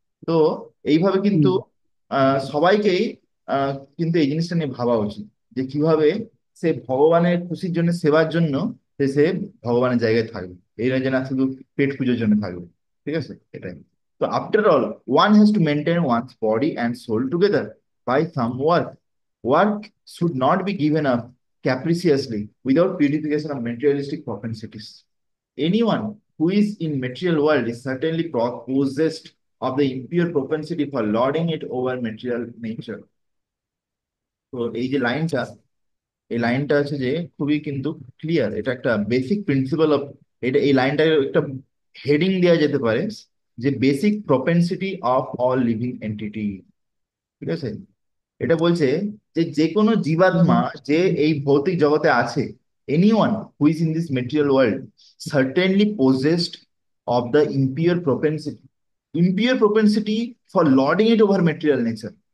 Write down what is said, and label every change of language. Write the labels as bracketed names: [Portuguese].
[Bangla] তো এইভাবে কিন্তু সবাইকেই আহ, কিন্তু এই জিনিসটা নিয়ে ভাবা উচিত যে কিভাবে সে ভগবানের খুশির জন্য, সেবার জন্য সে ভগবানের জায়গায় থাকবে, এই নয় যে না শুধু পেট পুজোর জন্য থাকবে। ঠিক আছে, এটাই। [English] তো after all, one has to maintain one's body and soul together by some work. Work should not be given up capriciously without purification of materialistic propensities. Anyone who is in material world is certainly possessed of the impure propensity for lording it over material nature. [Bangla] তো এই যে লাইনটা, এই লাইনটা আছে যে খুবই কিন্তু ক্লিয়ার, এটা একটা বেসিক প্রিন্সিপাল অফ, এটা এই লাইনটার একটা হেডিং দেওয়া যেতে পারে যে [English] Basic propensity of all living entity. [Bangla] ঠিক আছে, এটা বলছে যে যে কোনো জীবাত্মা যে এই ভৌতিক জগতে আছে, [English] Anyone who is in this material world certainly possessed of the impure propensity, impure propensity for lording it over material nature.